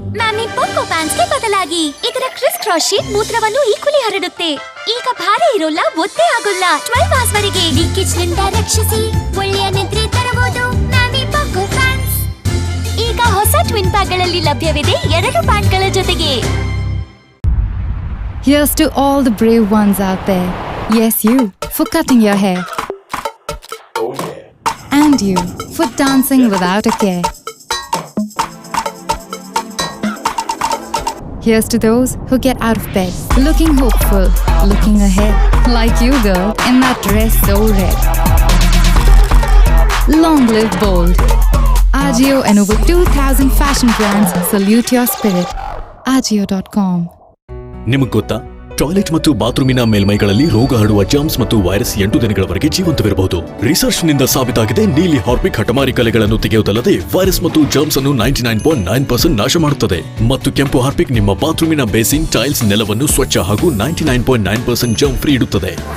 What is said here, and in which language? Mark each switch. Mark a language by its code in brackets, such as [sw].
[kn] ಮ್ಯಾಮಿ Poco pants ಗೆ ಬದಲಾಗಿ ಇದರ ಕ್ರಿಸ್ ಕ್ರಾಸ್ ಶೀಟ್ ಮೂತ್ರವನ್ನು ಈಕ್ವಲಿ ಹರಡುತ್ತೆ. ಈಗ ಭಾರ ಇರೋಲ್ಲ, ಒದ್ದೆ ಆಗೋಲ್ಲ. 12 hours ವರೆಗೆ ಲೀಕೇಜ್ ನಿಂದ ರಕ್ಷಿಸಿ ಒಳ್ಳೆಯ ನಿದ್ರೆ ತರಬಹುದು. ಮ್ಯಾಮಿ ಪೋಕೋ ಪ್ಯಾಂಟ್ಸ್ ಈಗ ಹೊಸ ಟ್ವಿನ್ ಪ್ಯಾಕ್ ಗಳಲ್ಲಿ ಲಭ್ಯವಿದೆ 2 ಪ್ಯಾಂಟ್ಗಳ ಜೊತೆಗೆ. [en] Here's to all the brave ones out there. Yes, you, for cutting your hair. And you, for dancing without a care. Here's to those who get out of bed, looking hopeful, looking ahead. Like you, girl, in that dress so red. Long live bold. Ajio and over 2,000 fashion brands salute your spirit. Ajio.com. [kn] ನಿಮಗೆ ಗೊತ್ತಾ, toilet ಮತ್ತು ಬಾತ್ರೂಮಿನ ಮೇಲ್ಮೈಗಳಲ್ಲಿ ರೋಗ ಹರಡುವ germs ಮತ್ತು virus 8 ದಿನಗಳವರೆಗೆ ಜೀವಂತವಿರಬಹುದು. Research ನಿಂದ ಸಾಬೀತಾಗಿದೆ, ನೀಲಿ ಹಾರ್ಪಿಕ್ ಹಠಮಾರಿ ಕಲೆಗಳನ್ನು ತೆಗೆಯುವುದಲ್ಲದೆ ವೈರಸ್ ಮತ್ತು ಜರ್ಮ್ಸ್ ಅನ್ನು 99.9% ನಾಶ ಮಾಡುತ್ತದೆ. ಮತ್ತು ಕೆಂಪು ಹಾರ್ಪಿಕ್ ನಿಮ್ಮ ಬಾತ್ರೂಮಿನ ಬೇಸಿನ್, ಟೈಲ್ಸ್, ನೆಲವನ್ನು ಸ್ವಚ್ಛ ಹಾಗೂ 99.9% ಜರ್ಮ್ ಫ್ರೀ ಇಡುತ್ತದೆ.